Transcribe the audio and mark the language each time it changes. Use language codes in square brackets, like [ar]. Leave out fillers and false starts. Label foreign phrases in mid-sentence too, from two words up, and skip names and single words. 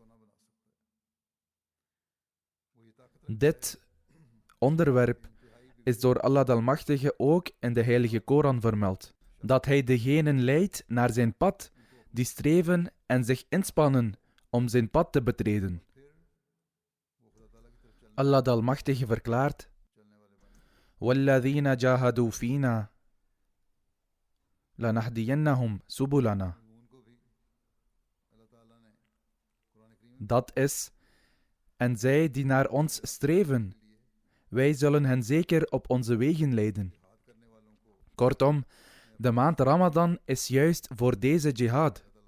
[nl] Dit onderwerp is door Allah de Almachtige ook in de Heilige Koran vermeld, dat Hij degenen leidt naar zijn pad, die streven en zich inspannen om zijn pad te betreden. Allah de Almachtige verklaart: [ar] وَالَّذِينَ جَاهَدُوا فِينَا لَنَهْدِيَنَّهُمْ سُبُلَنَا. [nl] Dat is, en zij die naar ons streven, wij zullen hen zeker op onze wegen leiden. Kortom, de maand Ramadan is juist voor deze jihad.